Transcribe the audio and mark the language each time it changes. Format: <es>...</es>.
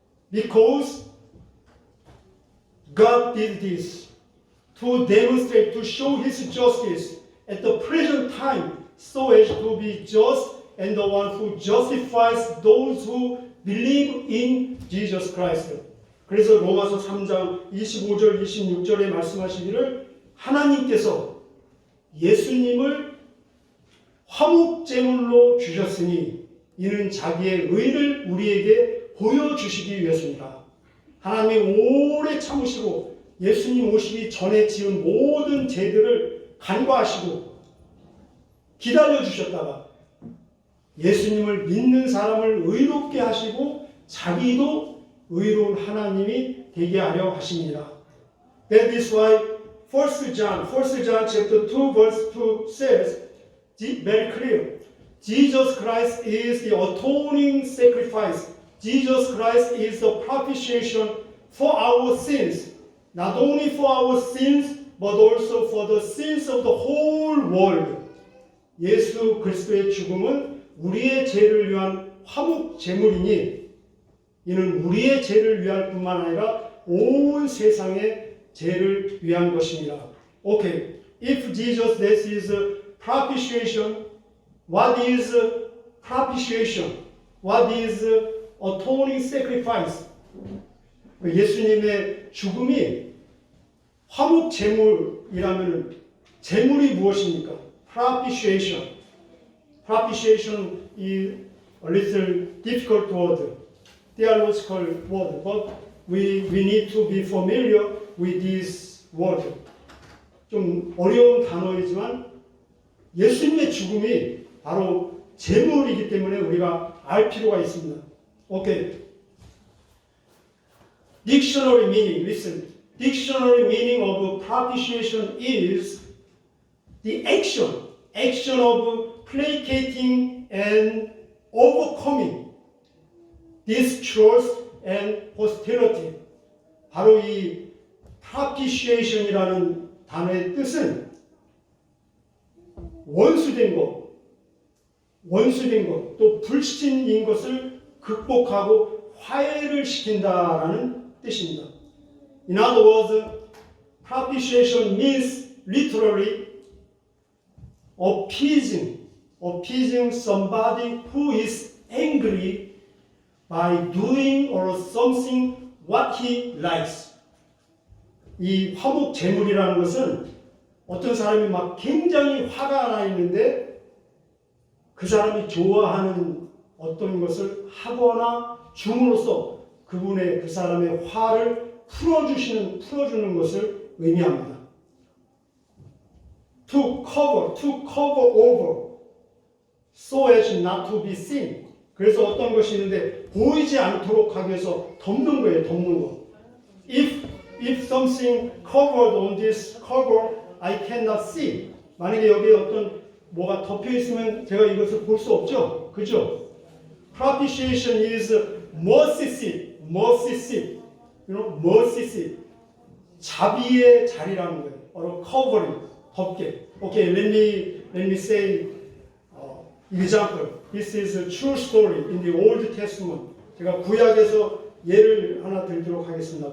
<en>Because God did this to demonstrate, to show his justice at the present time, so as to be just and the one who justifies those who believe in Jesus Christ.</en> <ko>그래서 로마서 3장 25절, 26절에 말씀하시기를 하나님께서 예수님을 화목제물로 주셨으니 이는 자기의 의를 우리에게 보여주시기 위해서입니다. 하나님이 오래 참으시고 예수님 오시기 전에 지은 모든 죄들을 간과하시고 기다려주셨다가 예수님을 믿는 사람을 의롭게 하시고 자기도 의로운 하나님이 되게 하려 하십니다.</ko> <en>That is why 1 John chapter 2 verse 2 says very clear. Jesus Christ is the atoning sacrifice. Jesus Christ is the propitiation for our sins. Not only for our sins, but also for the sins of the whole world.</en> <ko>예수 그리스도의 죽음은 우리의 죄를 위한 화목 제물이니 이는 우리의 죄를 위할 뿐만 아니라 온 세상의 죄를 위한 것입니다.</ko> <en>Okay, if Jesus this is propitiation, what is propitiation? What is atoning sacrifice?</en> <ko>예수님의 죽음이 화목 제물이라면 제물이 무엇입니까?</ko> <en>Propitiation. Propitiation is a little difficult word, theological word, but we need to be familiar with this word.</en> <ko>좀 어려운 단어이지만 예수님의 죽음이 바로 제물이기 때문에 우리가 알 필요가 있습니다.</ko> <en>Okay. Dictionary meaning, listen. Dictionary meaning of propitiation is the action of placating and overcoming distrust and hostility.</en> <ko>바로 이 propitiation이라는 단어의 뜻은 원수된 것, 또 불신인 것을 극복하고 화해를 시킨다라는 뜻입니다.</ko> <en>In other words, propitiation means literally appeasing somebody who is angry by doing or something what he likes.</en> <ko>이 화목 제물이라는 것은 어떤 사람이 막 굉장히 화가 나 있는데 그 사람이 좋아하는 어떤 것을 하거나 줌으로써 그 사람의 화를 풀어주는 것을 의미합니다.</ko> <en>To cover over, so as not to be seen.</en> <ko>그래서 어떤 것이 있는데 보이지 않도록 하기 위해서 덮는 거예요, 덮는 거.</ko> <en>If something covered on this cover, I cannot see.</en> <ko>만약에 여기에 어떤 뭐가 덮여 있으면 제가 이것을 볼 수 없죠, 그죠?</ko> <en>Propitiation is mercy seat. You know, mercy seat.</en> <ko>자비의 자리라는 거예요.</ko> <en>or covering, 덮개. Okay, let me say example. This is a true story in the Old Testament.</en> <ko>제가 구약에서 예를 하나 들도록 하겠습니다.</ko>